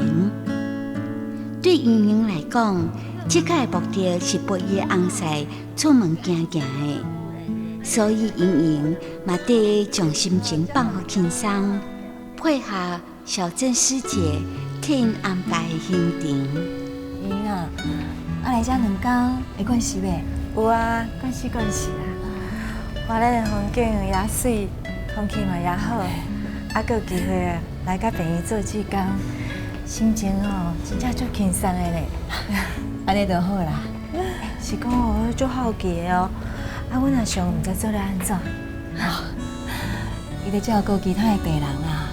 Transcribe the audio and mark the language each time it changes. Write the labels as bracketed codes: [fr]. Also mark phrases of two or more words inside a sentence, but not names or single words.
[nan] 对莹莹来讲，这个目的是陪伊的翁婿出门行行的，所以莹莹嘛得将心情放好轻松，配合小郑师姐替因安排的行程。莹啊，啊来遮2天会惯势袂？有啊，惯势啦。花莲的风景也水，空气嘛也好，还佫有机会来甲朋友做志工，心情哦真正足轻松的咧。安尼就好啦。是讲我足好奇的哦，啊，阮阿尚唔知做咧安怎？伊咧照顾其他的病人啦。